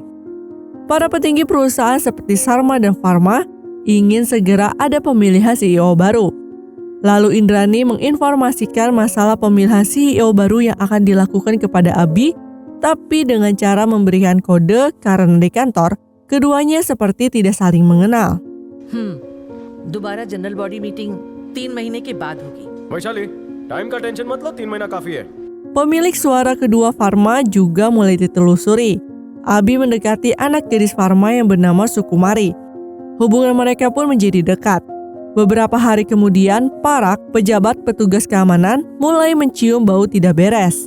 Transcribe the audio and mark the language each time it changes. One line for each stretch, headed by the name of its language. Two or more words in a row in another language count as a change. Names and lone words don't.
Indonesian: Para petinggi perusahaan seperti Sarma dan Farma ingin segera ada pemilihan CEO baru. Lalu Indrani menginformasikan masalah pemilihan CEO baru yang akan dilakukan kepada Abi, tapi dengan cara memberikan kode karena di kantor, keduanya seperti tidak saling mengenal.
Hindi: दोबारा
English: general body meeting
Hindi: 3 महीने के बाद होगी। वैशाली, टाइम का टेंशन मत लो, 3 महीना काफी है।
Indonesian: Pemilik suara kedua Farma juga mulai ditelusuri. Abi mendekati anak gadis Farma yang bernama Sukumari. Hubungan mereka pun menjadi dekat. Beberapa hari kemudian, Parak, pejabat petugas keamanan, mulai mencium bau tidak beres.